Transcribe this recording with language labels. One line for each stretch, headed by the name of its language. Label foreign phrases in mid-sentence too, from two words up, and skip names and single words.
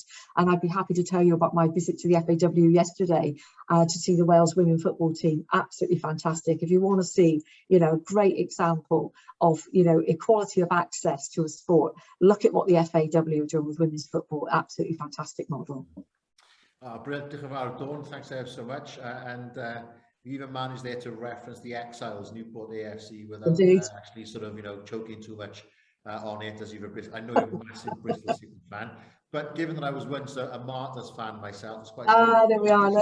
English: And I'd be happy to tell you about my visit to the FAW yesterday to see the Wales women football team. Absolutely fantastic. If you want to see a great example of equality of access to a sport, look at what the FAW are doing with women's football. Absolutely fantastic model. Brilliant.
Welsh: Diolch yn fawr, Dawn.
English: Thanks ever so much. We even managed there to reference the Exiles, Newport AFC, without actually sort of, choking too much on it. As I know you're a massive Bristol City fan, but given that I was once a Martyrs fan myself, it's quite there we are.